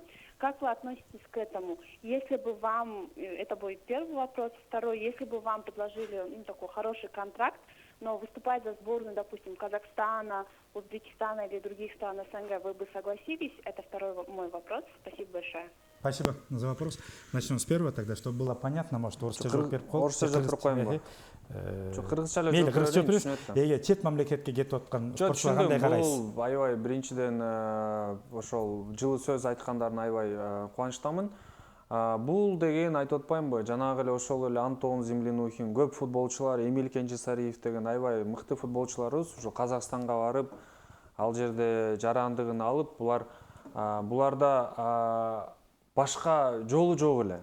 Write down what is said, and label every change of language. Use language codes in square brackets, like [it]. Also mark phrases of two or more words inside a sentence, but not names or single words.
[ru] Как вы относитесь к этому? Если бы вам, это будет первый вопрос, второй, если бы вам предложили такой хороший контракт, но выступать за сборную, допустим, Казахстана, Узбекистана или других стран СНГ, вы бы согласились? Это второй мой вопрос. Спасибо большое. Спасибо за вопрос. Начнем с первого тогда, чтобы было понятно, может, [ky] орысча жооп берип коелук. Орысча жооп берип коеюнбу? Жок, кыргызча эле мейли, жооп кыргызча берейин, жооп түшүнөт да. беребиз. Чет мамлекетке кетип аткан спортчулар кандай Түшүндүм, карайсыз? бул аябай биринчиден ошол жылы сөз айткандарына аябай кубанычтамын. Бул деген айтып атпаймынбы, жанагы эле ошол эле Антон Землянухин, көп футболчулар, Эмиль Кенжесариев деген аябай мыкты футболчуларыбыз ошо Казакстанга барып, ал жерде жарандыгын алып, буларда башка жолу жок эле.